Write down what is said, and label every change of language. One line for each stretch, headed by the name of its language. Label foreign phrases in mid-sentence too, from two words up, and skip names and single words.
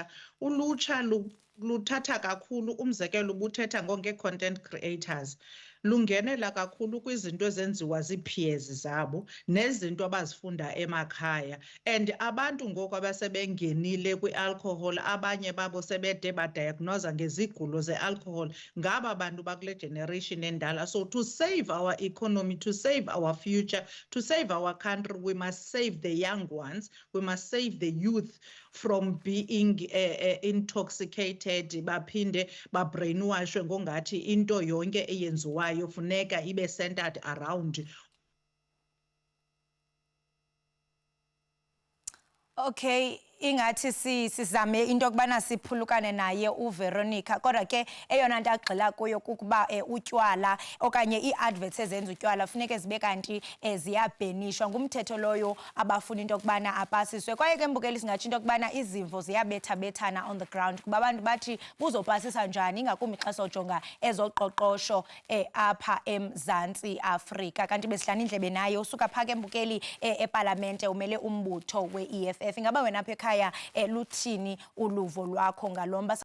Xhosa: Ulutsha luthatha kakhulu, umzekelo ubuthetha nge-
English: content creators,
Xhosa: lungenela kakhulu kwizinto ezenziwa zii-peers zabo nezinto abazifunda emakhaya. And abantu ngoku abasebengenile kwi-alcohol, abanye babo sebede badiagnoza ngezigulo ze-alcohol, ngaba bantu bakule generation endala.
English: So to save our economy, to save our future, to save our country, we must save the young ones, we must save the youth from being intoxicated,
Xhosa: baphinde babrainwashwe ngongathi into yonke eyenziwayo funeka ibe
English: centered around.
Xhosa: Okay, ingathi sizame into yokubana siphulukane naye uVeronica, kodwa ke eyona nto agxila kuyo kukuba utywala okanye ii-adverts ezenza utywala funeke zibe kanti ziyabhenishwa. Ngumthetho loyo abafuna into yokubana apasiswe. Kwaye ke mbukeli singatsho into yokubana izimvo ziyabethabethana
English: on the ground
Xhosa: kuba abantu bathi buzopasisa njani ingakumbi xa sojonga ezoqoqosho apha eMzantsi Afrika. Kanti besihlala indlebe naye usuka phaa ke mbukeli epalamente umele umbutho we-EFF. Ingaba wena apha ekhaya luthini uluvo lwakho ngalo mba?